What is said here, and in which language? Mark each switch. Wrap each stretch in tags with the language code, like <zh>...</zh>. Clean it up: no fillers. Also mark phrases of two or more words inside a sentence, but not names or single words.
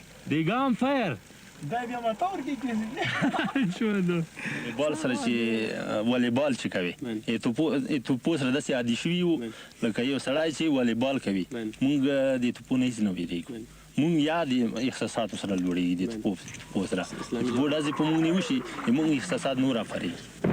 <en>They go on fire.</en> <ps>بال سره چې والیبال چې کوي توپو سره داسې عادي شوي وو لکه یو سړی چې والیبال کوي مونږ د توپو نه هېڅ نه وېرېږو مونږ یا د احساساتو سره لوړېږي د توپو سره توپو ډزې په مونږ نیوشي د مونږ احساسات نور راپارېږي</ps>